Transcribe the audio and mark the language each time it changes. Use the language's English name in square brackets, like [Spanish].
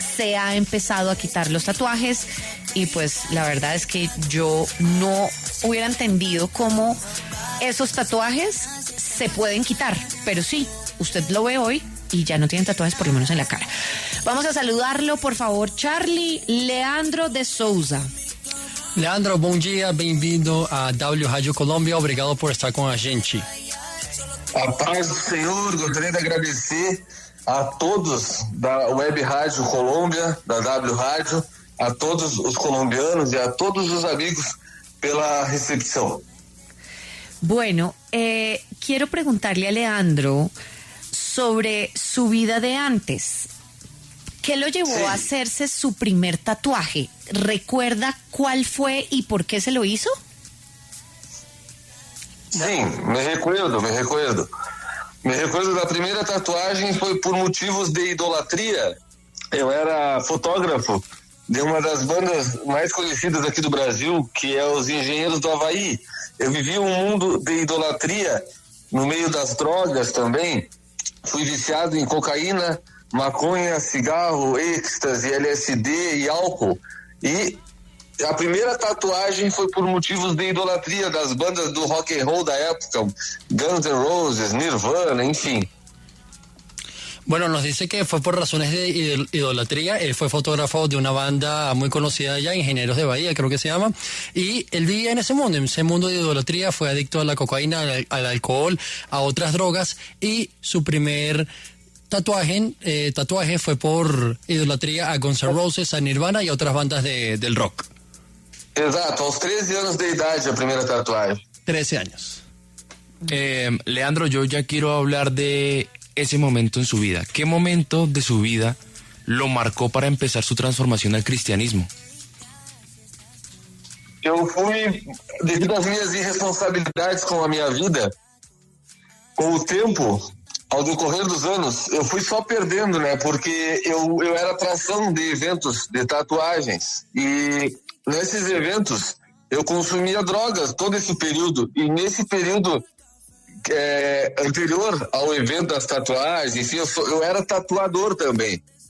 [Spanish] Se ha empezado a quitar los tatuajes y pues la verdad es que yo no hubiera entendido cómo esos tatuajes se pueden quitar, pero sí, usted lo ve hoy y ya no tiene tatuajes, por lo menos en la cara. Vamos a saludarlo, por favor, Charlie Leandro de Souza. [Portuguese] Leandro, bom dia, bem-vindo a W Rádio Colômbia, obrigado por estar com a gente. A paz do Senhor, gostaria de agradecer a todos da Web Rádio Colômbia, da W Rádio, a todos os colombianos e a todos os amigos pela recepção. [Spanish] Bueno, quiero preguntarle a Leandro sobre su vida de antes. ¿Qué lo llevó a hacerse su primer tatuaje? ¿Recuerda cuál fue y por qué se lo hizo? Sim, me recuerdo. Me recuerdo [Portuguese] da primeira tatuagem foi por motivos de idolatria. Eu era fotógrafo de uma das bandas mais conhecidas aqui do Brasil, que é os Engenheiros do Havaí. Eu vivi um mundo de idolatria no meio das drogas também. Fui viciado em cocaína, maconha, cigarro, êxtase, LSD e álcool. E a primeira tatuagem foi por motivos de idolatria das bandas do rock and roll da época, Guns N' Roses, Nirvana, enfim. [Spanish] Bueno, nos dice que fue por razones de idolatría. Él fue fotógrafo de una banda muy conocida allá, Ingenieros de Bahía, creo que se llama, y él vivía en ese mundo de idolatría, fue adicto a la cocaína, al alcohol, a otras drogas, y su primer tatuaje fue por idolatría a Guns N' Roses, a Nirvana y a otras bandas del rock. [Portuguese] Exato, aos 13 anos de idade a primeira tatuagem. [Spanish] 13 años. Leandro, yo ya quiero hablar de ese momento en su vida. ¿Qué momento de su vida lo marcó para empezar su transformación al cristianismo? [Portuguese] Eu fui, devido às minhas irresponsabilidades com a minha vida, com o tempo, ao decorrer dos anos, eu fui só perdendo, né? Porque eu era atração de eventos de tatuagens e nesses eventos eu consumia drogas todo esse período, e nesse período anterior ao evento das tatuagens, enfim, eu era tatuador também.